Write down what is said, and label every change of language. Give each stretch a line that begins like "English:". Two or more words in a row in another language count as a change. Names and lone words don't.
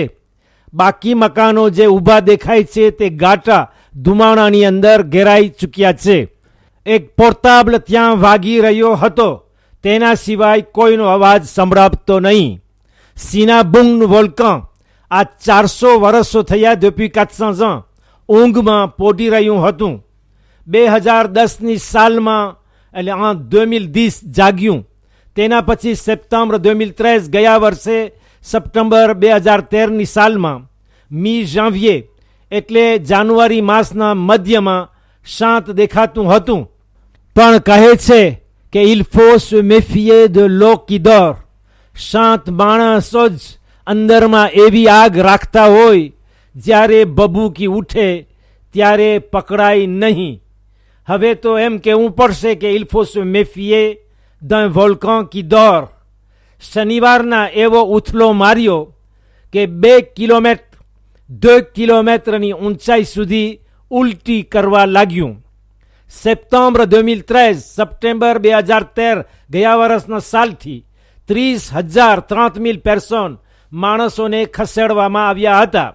Gujarati: બાકી મકાનો જે ઊભા દેખાય છે તે ગાટા ધુમાડાની અંદર ઘેરાઈ ચૂક્યા છે. એક પોર્ટાબલ ત્યાં વાગી રહ્યો હતો, તેના સિવાય કોઈનો અવાજ સંભળાતો નહીં. સિનાબુંગનું વોલ્કન આ 400 વર્ષો થયા
French: depuis 400 ans
Gujarati: ઊંઘમાં પોડી રહ્યું હતું. 2010ની સાલમાં એટલે 2010 જાગ્યું. તેના પછી સપ્ટેમ્બર 2013, ગયા વર્ષે સપ્ટેમ્બર 2013ની સાલમાં
French: mi-janvier
Gujarati: એટલે જાન્યુઆરી માસના મધ્યમાં શાંત દેખાતું હતું. પણ કહે છે કે
French: il faut se méfier de l'eau qui dort.
Gujarati: શાંત માણસો જ અંદરમાં એવી આગ રાખતા હોય, જ્યારે બબૂકી ઉઠે ત્યારે પકડાય નહીં. હવે તો એમ કહેવું પડશે કે
French: il faut se méfier d'un volcan qui dort.
Gujarati: શનિવારના એવો ઉથલો માર્યો કે 2 કિલોમીટરની ઊંચાઈ સુધી ઉલટી કરવા લાગ્યું. સપ્ટેમ્બર 2013 ગયા વર્ષના સાલથી 30,000 પર્સન માણસોને ખસેડવામાં આવ્યા હતા.